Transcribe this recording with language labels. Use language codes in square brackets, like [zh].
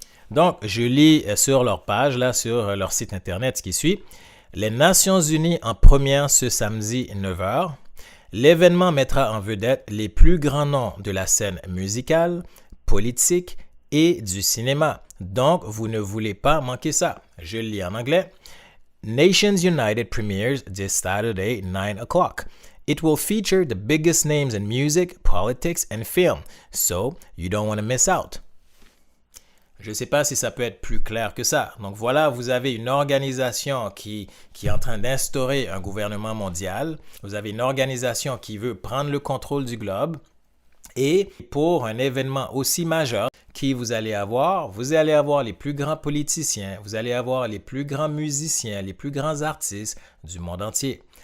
[fr] Donc, je lis sur leur page, là, sur leur site internet, ce qui suit. Les Nations Unies en première ce samedi 9h. L'événement mettra en vedette les plus grands noms de la scène musicale, politique et du cinéma. Donc, vous ne voulez pas manquer ça. Je le lis en anglais. [en] Nations United premieres this Saturday, 9 o'clock. It will feature the biggest names in music, politics and film, so you don't want to miss out. [fr] Je ne sais pas si ça peut être plus clair que ça. Donc voilà, vous avez une organisation qui est en train d'instaurer un gouvernement mondial. Vous avez une organisation qui veut prendre le contrôle du globe. Et pour un événement aussi majeur qui vous allez avoir? Vous allez avoir les plus grands politiciens, vous allez avoir les plus grands musiciens, les plus grands artistes du monde entier.